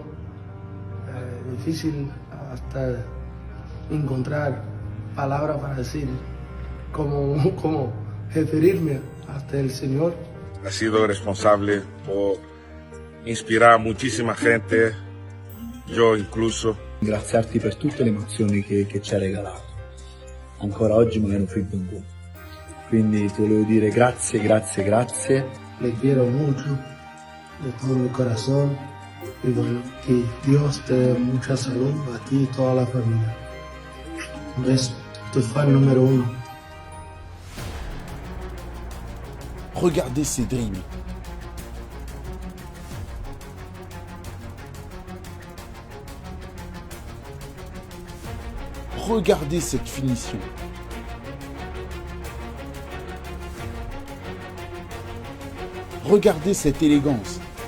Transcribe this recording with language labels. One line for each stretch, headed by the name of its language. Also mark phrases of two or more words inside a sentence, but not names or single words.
Spanish: Difícil hasta encontrar palabras para decir cómo referirme hasta el Señor. Ha sido responsable por inspirar a muchísima gente, yo incluso.
Italian: Ringraziarti per tutte le emozioni che ci hai regalato. Ancora oggi me ne hanno freddo un po'. Quindi ti volevo dire grazie, grazie, grazie.
Spanish: Le quiero mucho, de todo mi corazón. Y que Dios te dé mucha salud a ti y toda la familia. Un beso, tu fan número 1.
French: Regardez ces dribbles. Regardez cette finition. Regardez cette élégance.